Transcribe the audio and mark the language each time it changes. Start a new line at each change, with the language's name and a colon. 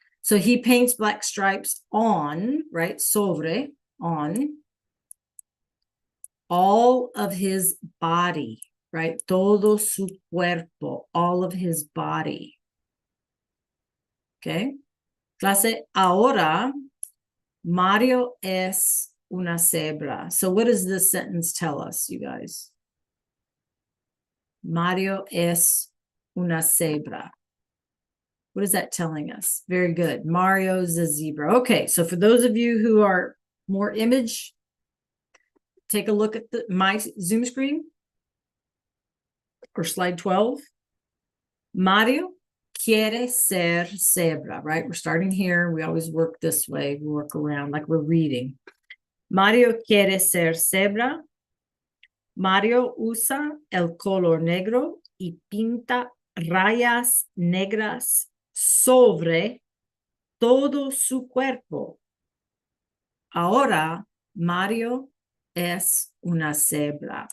English: So he paints black stripes on, right? Sobre, on all of his body, right?
Spanish: Todo su cuerpo,
English: all of his body. Okay.
Spanish: Clase, ahora Mario es una cebra.
English: So what does this sentence tell us, you guys?
Spanish: Mario es una cebra.
English: What is that telling us? Very good. Mario's a zebra. Okay, so for those of you who are more image, take a look at my Zoom screen or slide 12.
Spanish: Mario quiere ser cebra,
English: right? We're starting here. We always work this way. We work around like we're reading.
Spanish: Mario quiere ser cebra. Mario usa el color negro y pinta rayas negras sobre todo su cuerpo. Ahora Mario es una cebra.